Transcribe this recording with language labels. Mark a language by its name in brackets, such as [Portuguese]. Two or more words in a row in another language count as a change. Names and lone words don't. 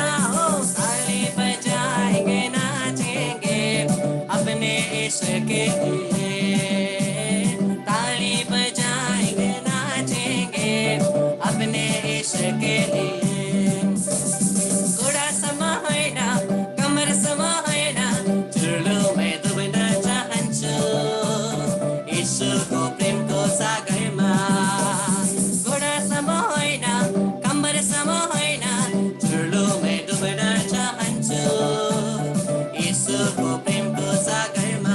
[Hindi] ओ ताली बजाएंगे नाचेंगे अपने इश्क के लिए। ताली बजाएंगे नाचेंगे अपने इश्क के लिए। [Nepali] घोड़ा समा हैन कमर समा हैन, चुर्लुमै डुब्न चाहन्छु ईशुको प्रेमको सागरमा। घोडा सम होइन कम्बर सम होइन, चुर्लुमै डुब्न चाहन्छु ईशुको प्रेमको सागरमा।